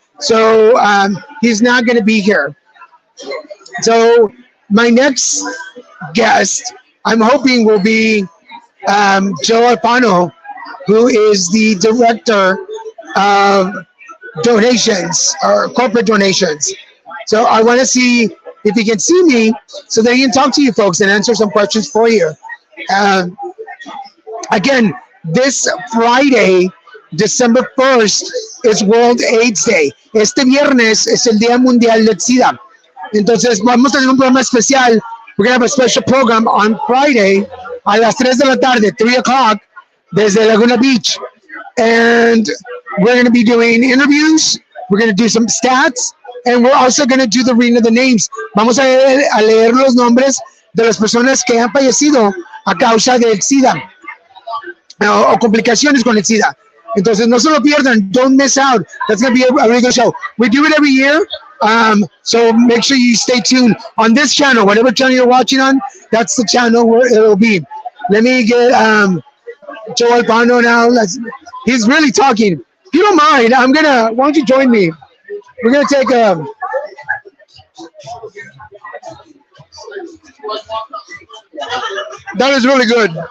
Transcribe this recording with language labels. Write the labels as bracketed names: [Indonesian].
[English] So he's not going to be here. So my next guest, I'm hoping, will be Joe Alfano, who is the director of donations or corporate donations. So I want to see if he can see me so that he can talk to you folks and answer some questions for you. Again, this Friday, December 1st, is World AIDS Day. [Spanish] Este viernes es el Día Mundial del SIDA. Entonces vamos a tener un programa especial. [English] We're going to have a special program on Friday [Spanish] a las 3 de la tarde, [English] 3 o'clock, [Spanish] desde Laguna Beach. [English] And we're going to be doing interviews. We're going to do some stats. And we're also going to do the reading of the names. [Spanish] Vamos a leer los nombres de las personas que han fallecido a causa del SIDA o complicaciones con el SIDA. Entonces, no se lo pierdan. [English] Don't miss out. That's going to be a really good show. We do it every year. So make sure you stay tuned on this channel. Whatever channel you're watching on, that's the channel where it'll be. Let me get Joe Alfano now. He's really talking. If you don't mind, why don't you join me? We're going to take that is really good.